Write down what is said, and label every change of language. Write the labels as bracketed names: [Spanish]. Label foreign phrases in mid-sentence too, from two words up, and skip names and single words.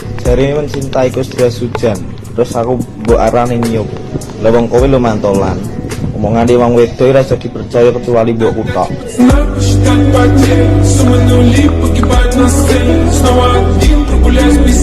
[Indonesian] Jari mencintaiku sederas hujan, [Javanese] terus aku mbok arani niup. Lah wong kowe lo mantolan. Omongan di wong wedo ora iso dipercaya kecuali mbokku tok. [Russian] Считать потери, суммы нули, погибать на сцене. Снова один, прогуляюсь без